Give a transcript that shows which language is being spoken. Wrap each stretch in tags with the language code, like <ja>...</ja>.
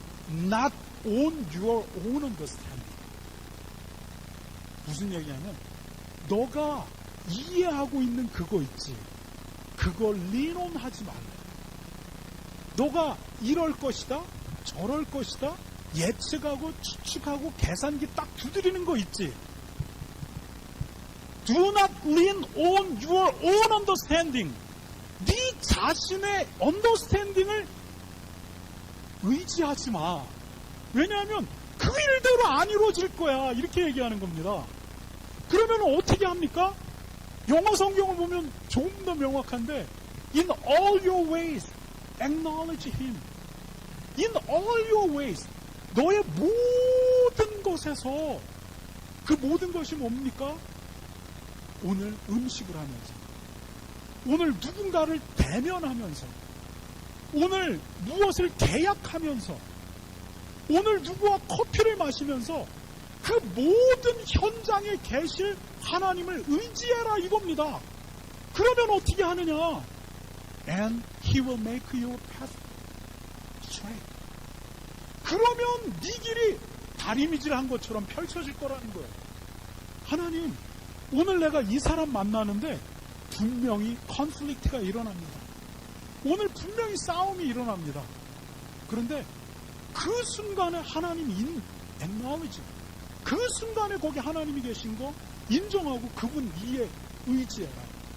<en>not on your own understanding.</en> <ko>무슨 얘기냐면 너가 이해하고 있는 그거 있지. 그걸 lean on 하지 말라. 너가 이럴 것이다, 저럴 것이다, 예측하고 추측하고 계산기 딱 두드리는 거 있지.</ko> <en>Do not lean on your own understanding.</en> <ko>네 자신의 understanding을 의지하지 마. 왜냐하면 그 일대로 안 이루어질 거야. 이렇게 얘기하는 겁니다. 그러면 어떻게 합니까? 영어 성경을 보면 조금 더 명확한데</ko> <en>In all your ways acknowledge Him. In all your ways.</en> <ko>너의 모든 것에서 그 모든 것이 뭡니까? 오늘 음식을 하면서, 오늘 누군가를 대면하면서, 오늘 무엇을 계약하면서, 오늘 누구와 커피를 마시면서 그 모든 현장에 계실 하나님을 의지해라 이겁니다. 그러면 어떻게 하느냐?</ko> <en>And He will make your path straight.</en> <ko>그러면 네 길이 다리미질한 것처럼 펼쳐질 거라는 거예요. 하나님, 오늘 내가 이 사람 만나는데 분명히 컨플릭트가 일어납니다. 오늘 분명히 싸움이 일어납니다. 그런데 그 순간에 하나님이 acknowledge, 그 순간에 거기 하나님이 계신 거 인정하고 그분 위에 의지해라.</ko>